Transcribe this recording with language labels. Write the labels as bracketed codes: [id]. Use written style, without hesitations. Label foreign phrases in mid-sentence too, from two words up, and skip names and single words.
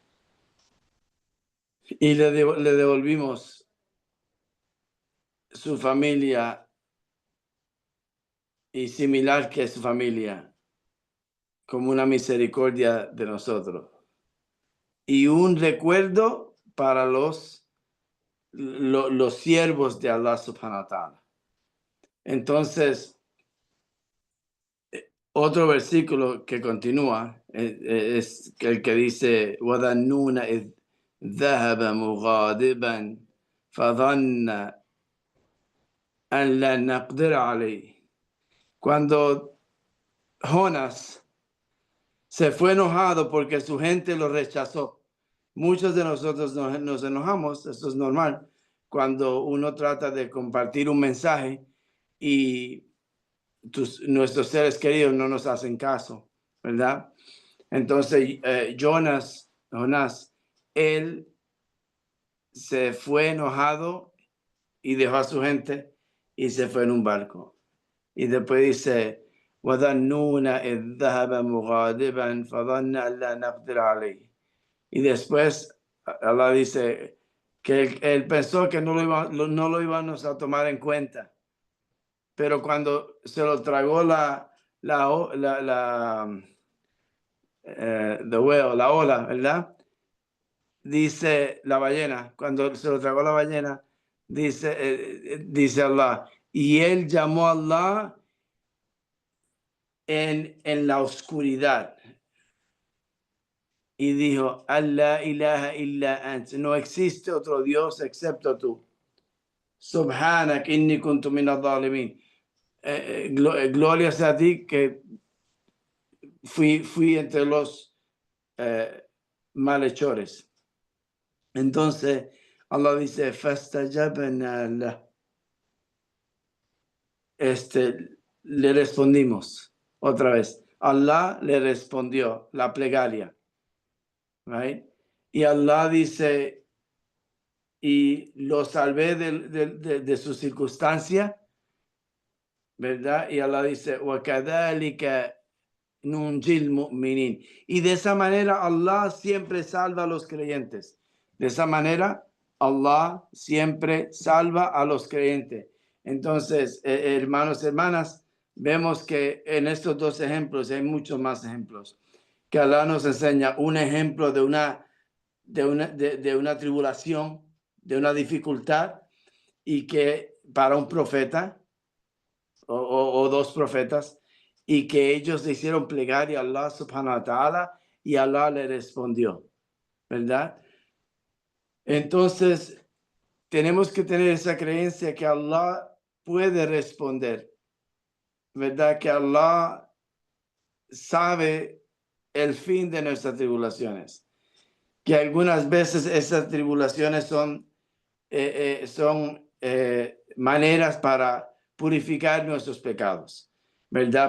[es] Y le devolvimos su familia y similar que su familia, como una misericordia de nosotros. Y un recuerdo para los siervos de Allah [ar] سبحانه وتعالى. [es] Entonces, otro versículo que continúa es el que dice, [ar] وَذَنُّونَ إِذْ ذَهَبَ مُغَاضِبًا فَظَنَّ أَنْ لَا نَقْدِرَ عَلَيْهِ. [es] Cuando Jonás se fue enojado porque su gente lo rechazó. Muchos de nosotros nos enojamos, eso es normal, cuando uno trata de compartir un mensaje y nuestros seres queridos no nos hacen caso, ¿verdad? Entonces, Jonás, él se fue enojado y dejó a su gente y se fue en un barco. Y después dice, [ar] وَظَنُّونَ إِذْ ذَهَبَ مُغَاضِبًا فَظَنَّ أَنْ لَا نَقْدِرَ عَلَيْهِ. [es] Y después Allah dice que él pensó que no lo íbamos a tomar en cuenta. Pero cuando se lo tragó la ola, ¿verdad? Dice la ballena, cuando se lo tragó la ballena, dice Allah, y él llamó a Allah en la oscuridad y dijo, [ar] الله إله إلا أنت, [es] no existe otro Dios excepto tú. [ar] سبحانك إني كنت من الظالمين. [es] Gloria sea a ti que fui entre los malhechores. Entonces Allah dice, [ar] فاستجبنا له. [es] Le respondimos otra vez. Allah le respondió la plegaria. [en] Right? [es] Y Allah dice, y lo salvé de su circunstancia, ¿verdad? Y Allah dice, [ar] وَكَذَلِكَ نُنْجِي الْمُؤْمِنِينَ. [es] Y de esa manera Allah siempre salva a los creyentes. De esa manera Allah siempre salva a los creyentes. Entonces, hermanos, hermanas, vemos que en estos dos ejemplos, hay muchos más ejemplos, que Allah nos enseña un ejemplo de una tribulación, de una dificultad, y que para un profeta, o dos profetas, y que ellos le hicieron plegaria a Allah [ar] سبحانه وتعالى [es] y Allah le respondió, ¿verdad? Entonces, tenemos que tener esa creencia que Allah puede responder, ¿verdad? Que Allah sabe el fin de nuestras tribulaciones, que algunas veces esas tribulaciones son maneras para purificar nuestros pecados, ¿verdad?